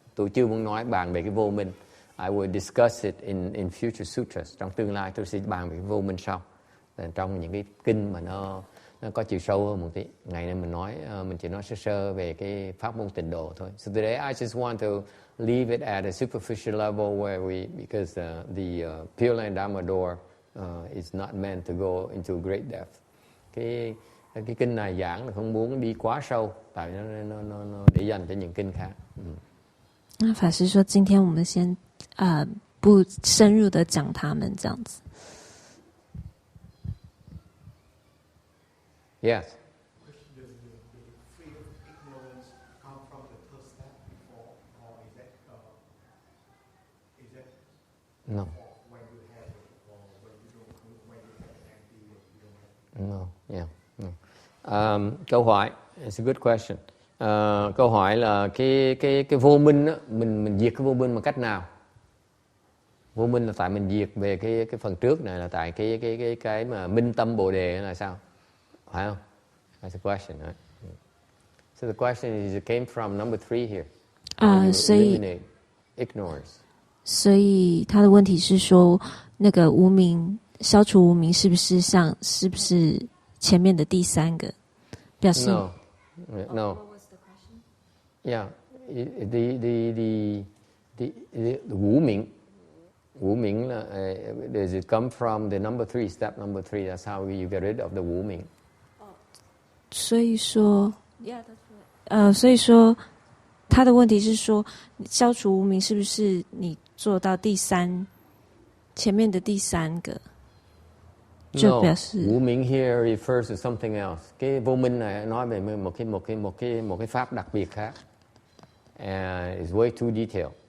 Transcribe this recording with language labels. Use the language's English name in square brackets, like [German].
[Vietnamese] Tôi chưa muốn nói bàn về cái vô minh. [English] I will discuss it in future sutras. [Vietnamese] Trong tương lai tôi sẽ bàn về cái vô minh sau. Trong những cái kinh mà nó có chiều sâu hơn một tí. Ngày nay mình chỉ nói sơ về cái pháp môn tịnh độ thôi. [English] So today I just want to leave it at a superficial level because the Pureland Dharma door is not meant to go into great depth. [Vietnamese] Cái kinh này giảng là không muốn đi quá sâu, tại nó để dành cho những kinh khác. [Chinese] 那法师说，今天我们先不深入的讲他们这样子。 [English] Yes. Does the freedom of ignorance come from the third step before, or is that No. when you have it, or when you don't, when you have an empty, you don't have it? No. Yeah. No. [Vietnamese] Câu hỏi. [English] It's a good question. [Vietnamese] Câu hỏi là cái vô minh á, mình diệt cái vô minh bằng cách nào? Vô minh là tại mình diệt về cái phần trước này là tại cái mà minh tâm bồ đề là sao? Phải không? [English] That's the question, right? So the question is, it came from number 3 here. Eliminate ignorance. [Chinese] 所以他的问题是说，那个无明消除无明是不是前面的第3个表示？ [English] No. What was the question? Yeah, the Wu Ming. Wu Ming, does it come from the number 3, step number 3? That's how you get rid of the Wu Ming. [Chinese] 所以说 [English] ，Yeah, that's right. [Chinese] 所以说他的问题是说，消除无明是不是你做到前面的第三个？ [English] No, Wu Ming here refers to something else. [Vietnamese] Cái vô minh này nói về một cái pháp đặc biệt khác. [English] And it's way too detailed.